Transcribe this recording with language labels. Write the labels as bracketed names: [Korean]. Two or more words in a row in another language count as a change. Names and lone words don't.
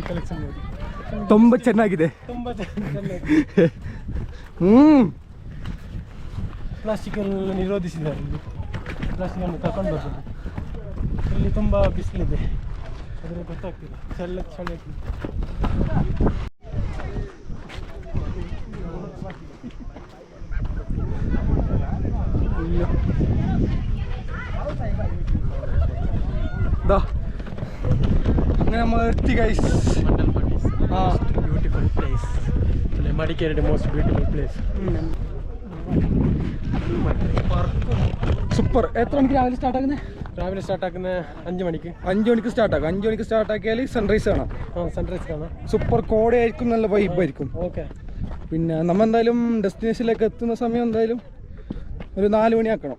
[Kannada] ತುಂಬಾ ಚೆನ್ನಾಗಿದೆ. ಪ್ಲಾಸ್ಟಿಕ್ ಎಲ್ಲ ನಿರೋಧಿಸಿದ್ದಾರೆ. ಪ್ಲಾಸ್ಟಿಕ್ ಅನ್ನು ತಗೊಂಡು ಬರ್ಬೋದು. ಇಲ್ಲಿ ತುಂಬಾ ಬಿಸಿಲಿದೆ, ಆದರೆ ಗೊತ್ತಾಗ್ತಿಲ್ಲ. ಚಳಿ ಆಗ್ತಿದೆ. [Malayalam] അങ്ങനെ നമ്മൾ എത്തി ഗൈസ്. [English] beautiful place. Madikeri most beautiful place. [Malayalam] സൂപ്പർ. എത്ര മണിക്ക് രാവിലെ സ്റ്റാർട്ട് ആക്കുന്നത്? രാവിലെ സ്റ്റാർട്ട് ആക്കുന്നത് 5 മണിക്ക്. 5 മണിക്ക് സ്റ്റാർട്ട് ആക്കാം. 5 മണിക്ക് സ്റ്റാർട്ട് ആക്കിയാൽ സൺറൈസ് കാണാം. സൺറൈസ് കാണാം. സൂപ്പർ കോടയായിരിക്കും, നല്ല വൈബായിരിക്കും. ഓക്കെ. പിന്നെ നമ്മൾ എന്തായാലും ഡെസ്റ്റിനേഷനിലേക്ക് എത്തുന്ന സമയം എന്തായാലും ഒരു 4 മണിയാക്കണം.